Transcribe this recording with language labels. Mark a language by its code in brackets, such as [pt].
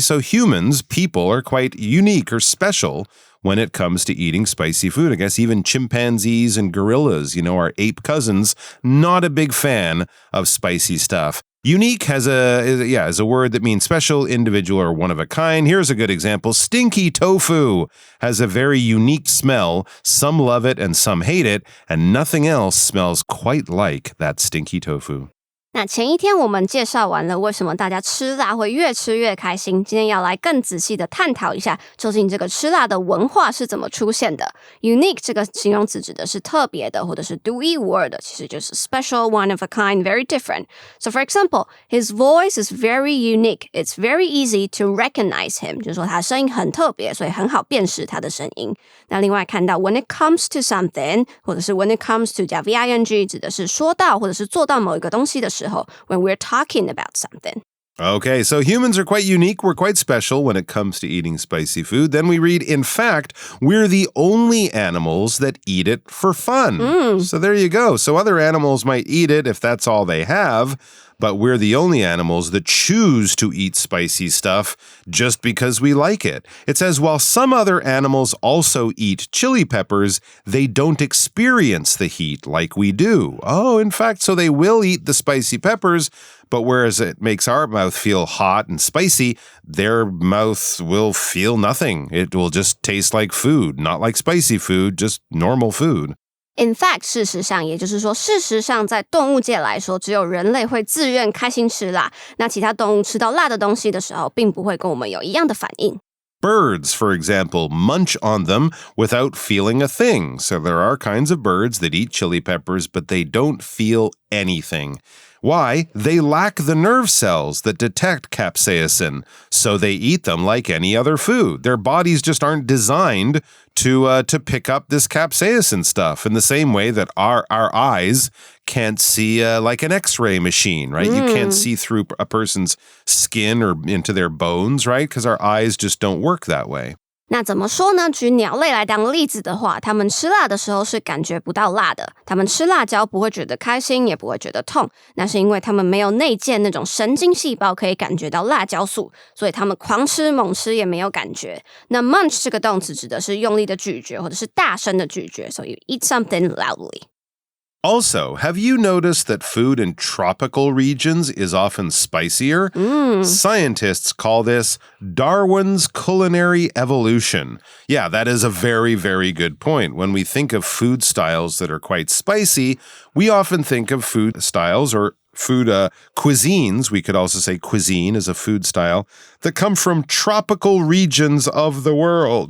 [en] So humans, people, are quite unique or special when it comes to eating spicy food. I guess even chimpanzees and gorillas, you know, our ape cousins, not a big fan of spicy stuff. Unique is a word that means special, individual, or one of a kind. Here's a good example. Stinky tofu has a very unique smell. Some love it and some hate it, and nothing else smells quite like that stinky tofu. [zh] 那前一天我们介绍完了为什么大家吃辣会越吃越开心，今天要来更仔细的探讨一下，究竟这个吃辣的文化是怎么出现的。 Unique 这个形容词指的是特别的，或者是独一无二的，其实就是 [en] special, one of a kind, very different. So for example, his voice is very unique. It's very easy to recognize him. [zh] 就是说他声音很特别，所以很好辨识他的声音。那另外看到 [en] when it comes to something, [zh] 或者是 [en] when it comes to [zh] 加 VING 指的是说到或者是做到某一个东西的时候 [en] when we're talking about something. Okay, so humans are quite unique. We're quite special when it comes to eating spicy food. Then we read, in fact, we're the only animals that eat it for fun. So there you go. So other animals might eat it if that's all they have, but we're the only animals that choose to eat spicy stuff just because we like it. It says, while some other animals also eat chili peppers, they don't experience the heat like we do. Oh, in fact, so they will eat the spicy peppers, but whereas it makes our mouth feel hot and spicy, their mouth will feel nothing. It will just taste like food, not like spicy food, just normal food.In fact, [zh] 事实上，也就是说，事实上，在动物界来说，只有人类会自愿开心吃辣，那其他动物吃到辣的东西的时候，并不会跟我们有一样的反应。 [en] Birds, for example, munch on them without feeling a thing. So there are kinds of birds that eat chili peppers, but they don't feel anything.Why? They lack the nerve cells that detect capsaicin, so they eat them like any other food. Their bodies just aren't designed to pick up this capsaicin stuff in the same way that our eyes can't see like an X-ray machine, right? You can't see through a person's skin or into their bones, right? Because our eyes just don't work that way. [zh] 那怎么说呢？举鸟类来当例子的话，它们吃辣的时候是感觉不到辣的，它们吃辣椒不会觉得开心，也不会觉得痛，那是因为它们没有内建那种神经细胞可以感觉到辣椒素，所以它们狂吃猛吃也没有感觉。那 munch 这个动词指的是用力的咀嚼或者是大声的咀嚼， [en] so you eat something loudly.Also, have you noticed that food in tropical regions is often spicier? Scientists call this Darwin's culinary evolution. Yeah, that is a very, very good point. When we think of food styles that are quite spicy, we often think of food styles or food cuisines, we could also say cuisine is a food style, that come from tropical regions of the world.